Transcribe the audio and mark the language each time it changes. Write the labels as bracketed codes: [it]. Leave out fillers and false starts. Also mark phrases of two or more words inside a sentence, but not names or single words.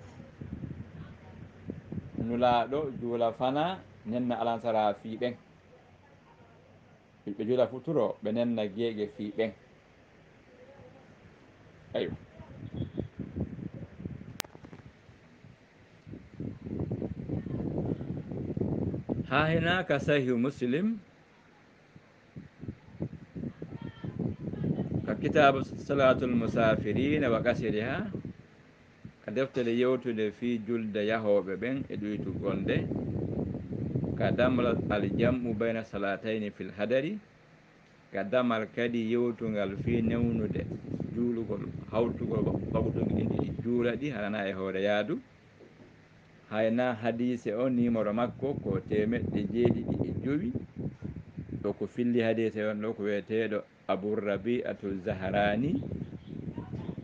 [ff] nulaɗo juula fana nenna alansara fi ɓen ɓe juula futuro ɓe nenna geeƴe fi ɓen ayo ha henaka sahihu muslim ka kitabu salatul musafirina wa kasiriha ka deftere yewtude fi julde yahoɓe ɓen e ɗoytugol nde ka damal aljamu bayna salatayni fil hadari ka damal kadi yewtugal fi newnude juulugol hawtugol waɓutugi ɗin ɗiɗi juula ɗi harana e hoore yaadu hayna hadise o numéro makko ko 775 ɗo ko filli hadise on ɗo ko wiyeteɗo Abou Rabi'atu Zahrani